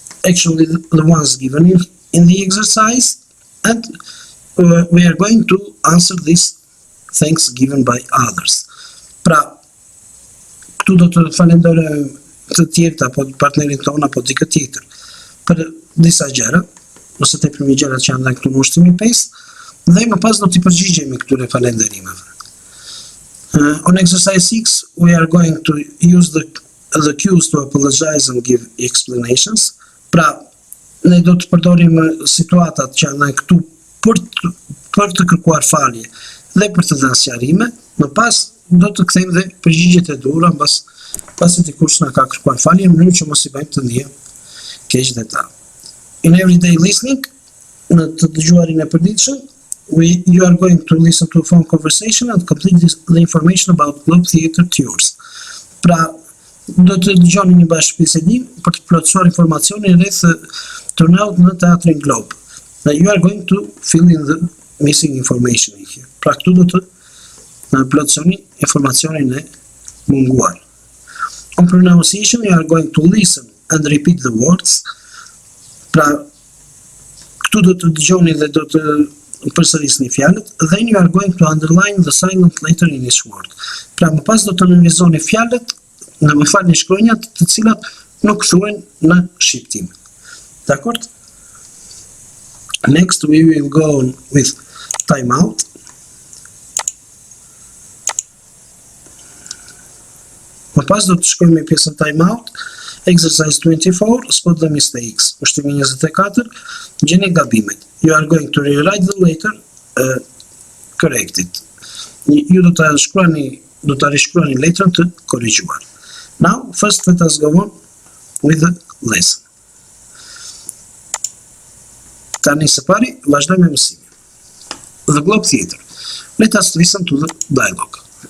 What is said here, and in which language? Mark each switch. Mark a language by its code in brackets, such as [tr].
[en] Actually, the ones given in the exercise, and we are going to answer this thanks given by others. [sq] Pra, këtu do të falenderojmë të tjerët apo partnerin tonë apo dikë tjetër për disa gjëra, ose tepërmi gjërat që janë këtu në ushtrimin 5, dhe më pas do t'i përgjigjemi këtyre falënderimeve. [en] On exercise 6, we are going to use the cues to apologize and give explanations. [sq] Pra, ne do të përdorim situatat që janë këtu për të kërkuar falje dhe për të dhënë sqarime. Më pas do të kthejmë dhe përgjigjet e duhura pasi dikush na ka kërkuar falje në mënyrë që mos i bëjmë të ndihem keq dhe ta. [en] In everyday listening, [sq] në të dëgjuarin e përditshëm, [en] you are going to listen to a phone conversation and complete the information about Globe Theatre tours. [sq] Pra, do të dëgjoni një bashkëbisedim për të plotësuar informacionin rreth turnaut në Teatrin Globe. [en] You are going to fill in the missing information here. [sq] Pra, këtu do të plotësoni informacionin e munguar. [en] On pronunciation, you are going to listen and repeat the words. [sq] Pra, këtu do të dëgjoni dhe do të përsërisni fjalët. [en] Then you are going to underline the silent letter in each word. [sq] Pra, më pas do të nënvizoni fjalët, në më falni shkronjat të cilat nuk thuhen në shqiptim. Dakor? [en] Next, we will go on with time out. [sq] Më pas do të shkojmë me pjesën time out. [en] Exercise 24, spot the mistakes. [sq] Ushtrimi 24, gjeni gabimet. [en] You are going to rewrite the letter, correct it. [sq] Ju do të rishkruani letrën të korrigjuar. [en] Now, first let us go on with the lesson. [sq] Tani së pari, vazhdojmë me mësimin. [en] The Globe Theatre. Let us listen to the dialogue.